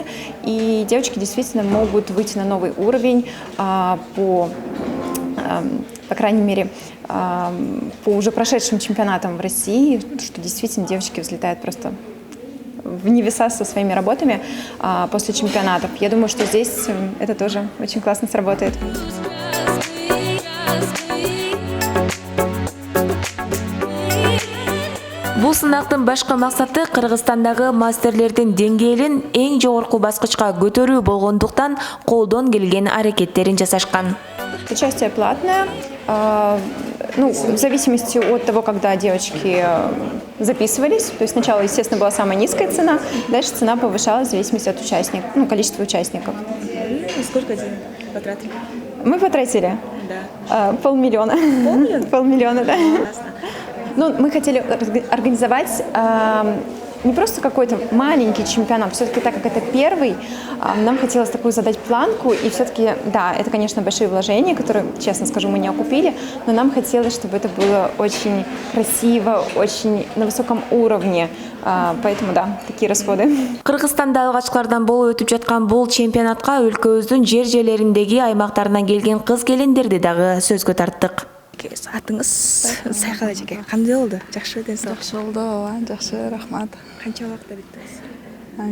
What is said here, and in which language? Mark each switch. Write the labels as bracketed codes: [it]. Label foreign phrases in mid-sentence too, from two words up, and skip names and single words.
[ru] И девочки действительно могут выйти на новый уровень по крайней мере, по уже прошедшим чемпионатам в России, что действительно девочки взлетают просто в небеса со своими работами после чемпионатов. Я думаю, что здесь это тоже очень классно сработает. [ky] Бул сынактын башкы максаты Кыргызстандагы мастерлердин деңгээлин эң жогорку баскычка көтөрүү болгондуктан колдон келген аракеттерин жасашкан. [ru] Участие платное. В зависимости от того, когда девочки записывались. То есть сначала, естественно, была самая низкая цена, дальше цена повышалась в зависимости от участников, количества участников. Сколько денег потратили? Мы потратили? Да. 500 000. 500 000, да. Мы хотели организовать не просто какой-то маленький чемпионат, все-таки так как это первый, нам хотелось такую задать планку, и все-таки, да, это, конечно, большие вложения, которые, честно скажу, мы не окупили, но нам хотелось, чтобы это было очень красиво, очень на высоком уровне, поэтому, да, такие расходы. [ky] Кыргызстанда алгачкылардан болуп өтүп жаткан бул чемпионатка өлкөбүздүн жер-жерлериндеги аймактарынан келген кыз келиндерди дагы сөзгө тарттык. Атыңыз Сайкал эжеке. Кандай болду? Жакшы ден соң. Жакшы болду, ооба, жакшы, рахмат. Канча убакытта биттиңиз?